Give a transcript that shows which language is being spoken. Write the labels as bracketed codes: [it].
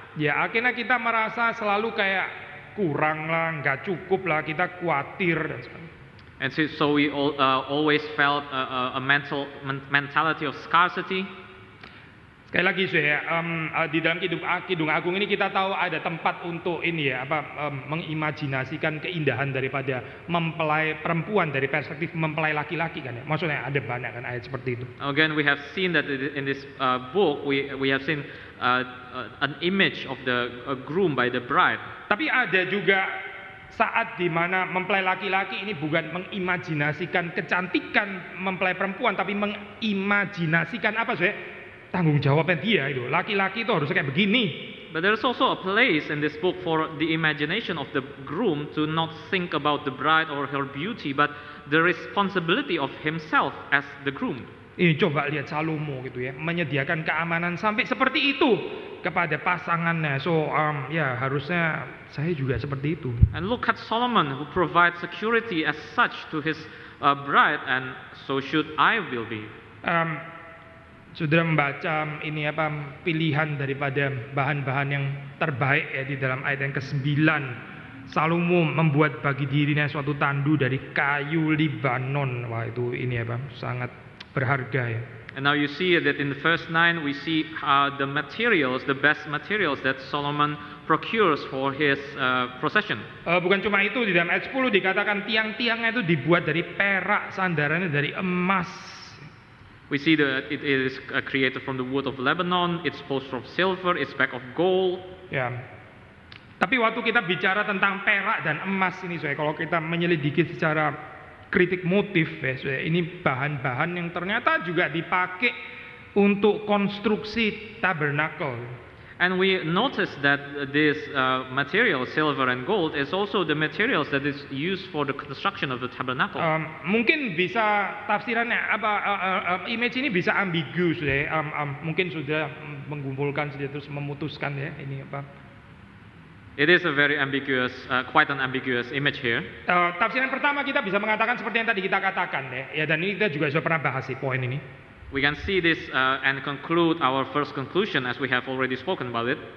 [id] Ya, akhirnya kita merasa selalu kayak kurang lah, nggak cukup lah, kita khawatir dan sebagainya. [en] And so we always felt a mentality of scarcity. [id] Sekali lagi saya di dalam Kidung Agung ini kita tahu ada tempat untuk ini ya mengimajinasikan keindahan daripada mempelai perempuan dari perspektif mempelai laki-laki kan ya. Maksudnya ada banyak kan ayat seperti itu. [en] Again, we have seen that in this book we have seen an image of the groom by the bride. [id] Tapi ada juga saat di mana mempelai laki-laki ini bukan mengimajinasikan kecantikan mempelai perempuan, tapi mengimajinasikan apa sih? Tanggung jawabnya dia itu. Laki-laki itu harus kayak begini. [en] But there is also a place in this book for the imagination of the groom to not think about the bride or her beauty, but the responsibility of himself as the groom. [id] Ini coba lihat Salomo gitu ya, menyediakan keamanan sampai seperti itu kepada pasangannya. So ya harusnya saya juga seperti itu. [en] And look at Solomon who provides security as such to his bride, and so should I will be. [id] Sudah membaca ini pilihan daripada bahan-bahan yang terbaik ya di dalam ayat yang ke-9. Salomo membuat bagi dirinya suatu tandu dari kayu Libanon. Wah itu ini sangat berharga ya. [en] And now you see that in the verse 9 we see the materials, the best materials that Solomon procures for his procession. [id] Bukan cuma itu, di dalam ayat 10 dikatakan tiang-tiangnya itu dibuat dari perak, sandarannya dari emas. [en] We see that it is created from the wood of Lebanon, it's post of silver, it's back of gold. [id] Ya. Tapi waktu kita bicara tentang perak dan emas ini, kalau kita menyelidiki secara kritik motif, ini bahan-bahan yang ternyata juga dipakai untuk konstruksi tabernakel. [en] And we notice that this material, silver and gold, is also the materials that is used for the construction of the tabernacle. [id] Mungkin bisa tafsirannya image ini bisa ambigu ya. Mungkin sudah mengumpulkan sudah terus memutuskan ya ini apa. [en] It is a very ambiguous, quite an ambiguous image here. [id] Tafsiran pertama kita bisa mengatakan seperti yang tadi kita katakan ya dan ini kita juga sudah pernah bahas sih poin ini. [en] We can see this and conclude our first conclusion as we have already spoken about it.